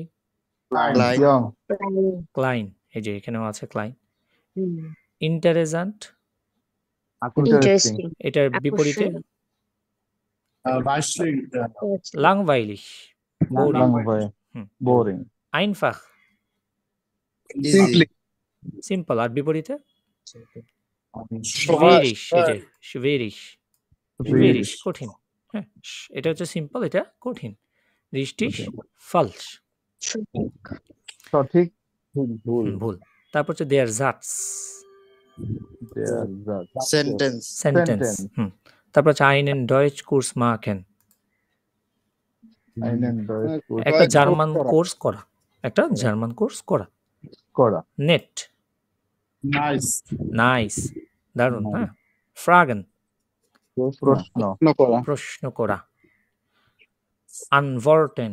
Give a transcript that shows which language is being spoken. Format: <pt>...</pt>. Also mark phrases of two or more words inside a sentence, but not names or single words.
<de>klein,</de> <en>ইয়ং,</en> <bn>ক্লাইন। এই যে এখানেও আছে ক্লাইন। হুম,</bn> <en>ইন্টারেস্টেন্ট, ইন্টারেস্টিং, interesting,</en> <bn>এটার বিপরীতে আকর্ষণীয়,</bn> <de>langweilig, boring, লাংভাই, বোরিং, einfach,</de> <en>easy,</en> <bn>সিম্পল। আর বিপরীতে সহজ,</bn> <de>schwierig,</de> <bn>এই যে</bn> <de>schwierig, schwierig,</de> <bn>কঠিন। হ্যাঁ, এটা হচ্ছে সিম্পল, এটা কঠিন।</bn> <de>richtig, falsch,</de> <bn>সঠিক, ভুল। তারপর হচ্ছে der Satz,</bn> <en>sentence,</en> <bn>sentence। তারপর হচ্ছে</bn> <de>einen Deutschkurs machen,</de> <bn>একটা জার্মান কোর্স করা, একটা জার্মান কোর্স করা। করা, নেট, নাইস, দারুণ। হ্যাঁ, ফ্রাগেন, প্রশ্ন, করা, প্রশ্ন করা। আনভর্টেন,</bn>